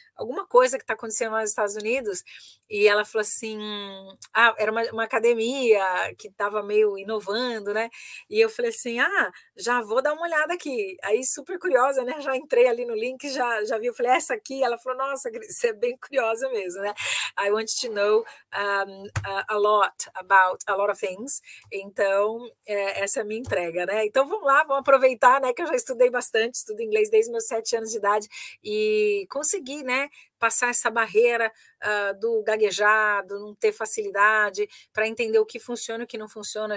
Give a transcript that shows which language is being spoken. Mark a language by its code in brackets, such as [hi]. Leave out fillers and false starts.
[pt] alguma coisa que está acontecendo lá nos Estados Unidos, e ela falou assim, era uma academia que estava meio inovando, né? E eu falei assim, já vou dar uma olhada aqui. Aí, super curiosa, né? Já entrei ali no link, já vi, eu falei, essa aqui, ela falou, nossa, você é bem curiosa mesmo, né? [en] I want to know a lot about a lot of things. [pt] Então, essa é a minha entrega, né? Então, vamos lá, vamos aproveitar, né? Que eu já estudei bastante, estudo inglês desde meus 7 anos de idade e consegui, né? Passar essa barreira do gaguejado, não ter facilidade, para entender o que funciona e o que não funciona.